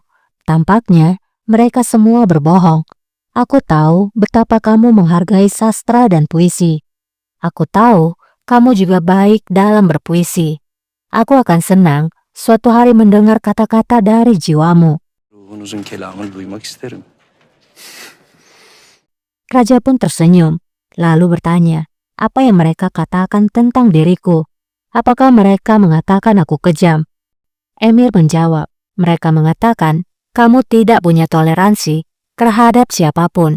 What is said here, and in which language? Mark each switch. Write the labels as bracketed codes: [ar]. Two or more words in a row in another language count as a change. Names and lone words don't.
[id] Tampaknya mereka semua berbohong. Aku tahu betapa kamu menghargai sastra dan puisi. Aku tahu kamu juga baik dalam berpuisi. Aku akan senang suatu hari mendengar kata-kata dari jiwamu." [tr] Ruhunuzun kelamını duymak isterim. [id] Raja pun tersenyum, lalu bertanya, "Apa yang mereka katakan tentang diriku? Apakah mereka mengatakan aku kejam?" Emir menjawab, "Mereka mengatakan kamu tidak punya toleransi terhadap siapapun.